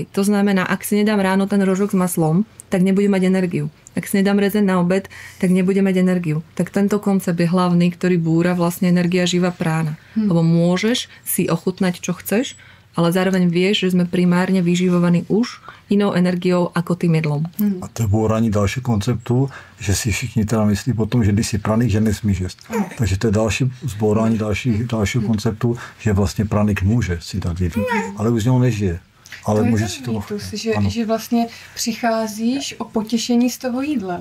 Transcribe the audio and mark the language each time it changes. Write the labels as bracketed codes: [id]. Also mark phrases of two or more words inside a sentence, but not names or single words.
[sk] To znamená, ak si nedám ráno ten rožok s maslom, tak nebudem mať energiu. Ak si nedám rezeň na obed, tak nebudem mať energiu. Tak tento koncept je hlavný, ktorý búra vlastne energia živa prána. Lebo môžeš si ochutnať, čo chceš, ale zároveň vieš, že sme primárne vyživovaní už inou energiou ako tým jedlom. [cs] A to je búrání dalšího konceptu, že si všichni teda myslí potom, že když si praník, že nesmíš jesť. Takže to je další zbourání dalšího konceptu, že vlastně praník může si dát jedlo, ale už z něho nežije. Ale může si to... Mýtus, že vlastně přicházíš o potěšení z toho jídla.